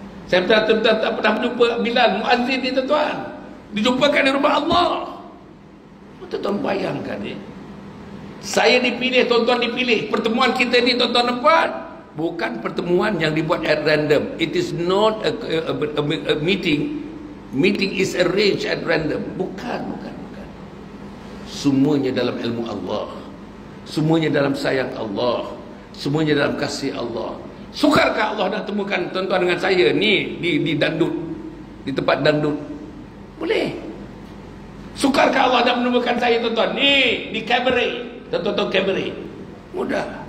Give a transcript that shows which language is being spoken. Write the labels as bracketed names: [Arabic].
[Malay] Saya tak pernah jumpa Bilal muazzin ni tuan-tuan, dijumpakan di rumah Allah. Tuan-tuan bayangkan ni. Saya dipilih, tuan-tuan dipilih. Pertemuan kita ni tuan-tuan nampak, bukan pertemuan yang dibuat [English] at random. It is not a meeting. Meeting is arranged at random. [Malay] Bukan. Semuanya dalam ilmu Allah. Semuanya dalam sayang Allah. Semuanya dalam kasih Allah. Sukarkah Allah nak temukan tuan-tuan dengan saya ni di dandut, di tempat dandut? Boleh. Sukarkah Allah nak menemukan saya tuan-tuan ni di kabaret? Tuan-tuan kabaret? Mudah.